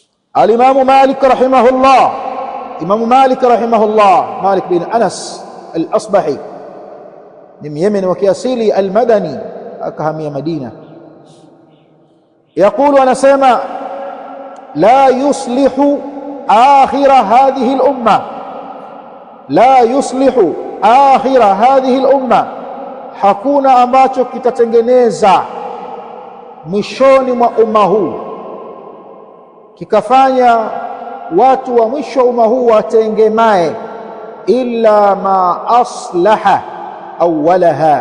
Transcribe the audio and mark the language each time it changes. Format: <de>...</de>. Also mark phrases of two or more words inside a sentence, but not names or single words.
<sw>Al-Imamu Malik rahimahullah, Imamu Malik rahimahullah, Malik bin Anas al-Asbahi ni Myemeni wa kiasili al-Madani, akahamia Madina. Yaqulu, anasema</sw> <ar>لا يصلح آخر هذه الأمة, لا يصلح آخر هذه الأمة,</ar> <sw>hakuna ambacho kitatengeneza mwishoni mwa umma huu kikafanya watu wa mwisho wa umma huu watengemae,</sw> <ar>إلا ما أصلح أولها.</ar>